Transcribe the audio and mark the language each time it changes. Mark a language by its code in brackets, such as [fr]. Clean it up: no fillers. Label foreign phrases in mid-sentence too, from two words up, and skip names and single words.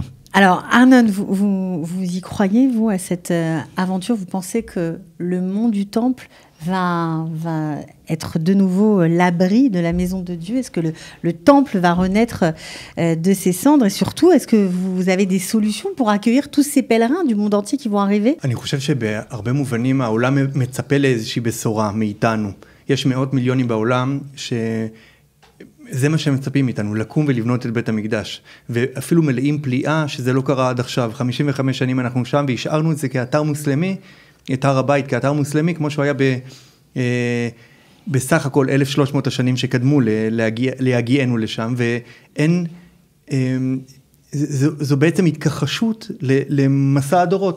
[fr] Alors, Arnon, vous y croyez, vous, à cette aventure? Vous pensez que le mont du Temple va être de nouveau l'abri de la maison de Dieu? Est-ce que le Temple va renaître de ses cendres? Et surtout, est-ce que vous avez des solutions pour accueillir tous ces pèlerins du monde entier qui vont arriver? [he] אני חושב שבהרבה מובנים העולם מצפה לאיזושהי בשורה מאיתנו. יש מאות מיליונים בעולם זה מה שהם מצפים מאיתנו, לקום ולבנות את בית המקדש. ואפילו מלאים פליאה שזה לא קרה עד עכשיו. 55 שנים אנחנו שם והשארנו את זה כאתר מוסלמי, את הר הבית כאתר מוסלמי, כמו שהוא היה בסך הכל 1,300 השנים שקדמו להגיענו לשם, ואין, זו בעצם התכחשות למסע הדורות.